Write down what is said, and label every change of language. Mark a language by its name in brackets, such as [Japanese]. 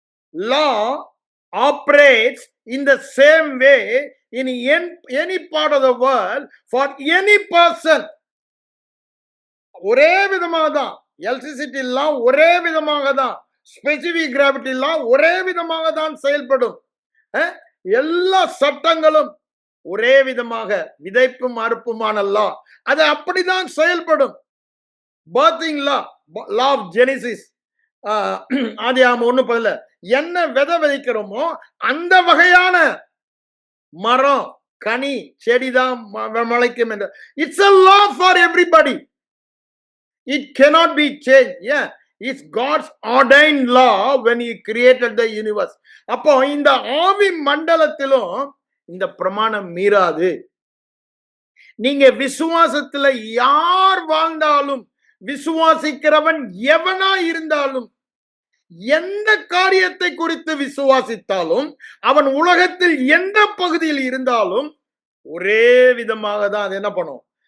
[English] Law operates in the same way in any part of the world for any person. [Tamil] ஒரே விதமாக தான். Electricity எல்லாம் ஒரே விதமாக தான். ஸ்பெசிபிக் கிராவிட்டி எல்லாம் ஒரே விதமாக தான் செயல்படும். எல்லா சட்டங்களும் ஒரே விதமாக, விதைப்பும் அறுப்புமான லா, அது அப்படிதான் செயல்படும். Birthing law, law of Genesis, ஆதியாகமம் 1:10, என்ன விதை விதைக்கிறோமோ அந்த வகையான மரம், கனி, செடிதான் முளைக்கும் என்று. [English] It's a law for everybody. It cannot be changed. Yeah, it's God's ordained law when he created the universe. [Tamil] அப்போ இந்த ஆவி மண்டலத்திலும் இந்த பிரமாணம் மீறாது. நீங்க விசுவாசத்துல யார் வாழ்ந்தாலும், விசுவாசிக்கிறவன் எவனா இருந்தாலும், எந்த காரியத்தை குறித்து விசுவாசித்தாலும், அவன் உலகத்தில் எந்த பகுதியில் இருந்தாலும் ஒரே விதமாக தான் அது என்ன பண்ணும்?